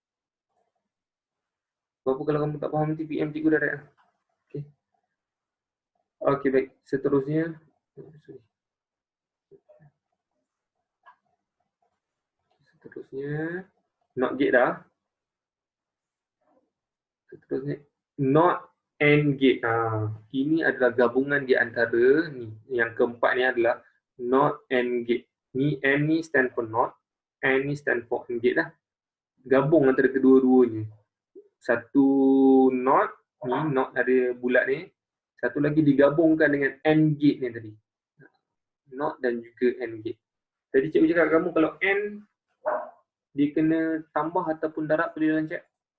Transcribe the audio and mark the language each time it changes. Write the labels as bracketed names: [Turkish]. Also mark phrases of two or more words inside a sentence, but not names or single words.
[Malay] Apa kalau kamu tak faham nanti PM cikgu direct lah. Okay. Okay, baik. Seterusnya. [English] NOT gate dah. [Malay] Seterusnya. [English] NOT AND gate. [Malay] Ini adalah gabungan di antara ni. Yang keempat ni adalah [English] NOT AND gate. [Malay] Ni N ni [English] stand for NOT. [Malay] AND ni [English] stand for AND gate [Malay] lah. Gabung antara kedua-duanya. Satu NOT ni, NOT ada bulat ni. Satu lagi digabungkan dengan [English] AND gate [Malay] ni tadi. NOT dan juga [English] AND gate. [Malay] Tadi cikgu cakap kamu kalau AND dia kena tambah ataupun darab pada dalam chat.